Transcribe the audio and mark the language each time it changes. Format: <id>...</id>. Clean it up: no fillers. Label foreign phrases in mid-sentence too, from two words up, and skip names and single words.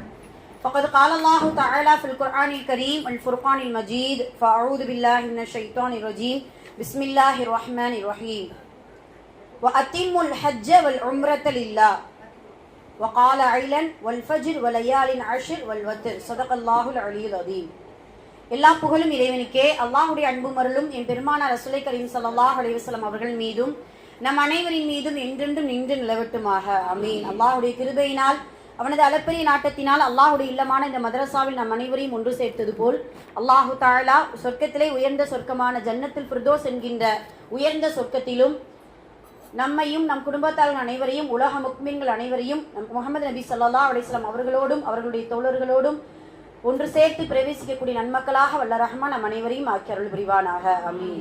<ar>فقد قال الله تعالى في القرآن الكريم والفرقان المجيد فأعوذ بالله من الشيطان الرجيم بسم الله الرحمن الرحيم وأتموا الحج والعمرة لله وقال أيضا والفجر وليال عشر والوتر صدق الله العلي العظيم.</ar> <ta>எல்லா புகழும் இறைவனுக்கே, அல்லாஹ்வுடைய அன்பும் அருளும் என் பெருமானார் ரசூலை கரீம்</ta> <ar>صلى الله عليه وسلم</ar> <ta>அவர்கள் மீதும் நம் அனைவரின் மீதும் என்றென்றும் நின்று நிலவட்டுமாக, ஆமீன்। அல்லாஹ்வுடைய கிருபையினால் அவனது அளப்பரிய நாட்டத்தினால் அல்லாஹ்வுடைய இல்லமான இந்த மதரசாவில் நம் அனைவரையும் ஒன்று சேர்த்தது போல்</ta> <ar>الله تعالى</ar> <ta>சொர்க்கத்திலே உயர்ந்த சொர்க்கமான ஜன்னத்துல் ஃபிர்தௌஸ் என்கின்ற உயர்ந்த சொர்க்கத்திலும் நம்மையும் நம் குடும்பத்தார்கள் அனைவரையும் உலக முக்மீன்கள் அனைவரையும் நம் முஹம்மது நபி</ta> <ar>صلى الله عليه وسلم</ar> <ta>அவர்களோடும் அவர்களுடைய தோழர்களோடும் ஒன்று சேர்த்து பிரவேசிக்கக்கூடிய நன்மக்களாக வல்ல ரஹ்மான் நம் அனைவரையும் ஆக்கி அருள் புரிவானாக, ஆமீன்।</ta>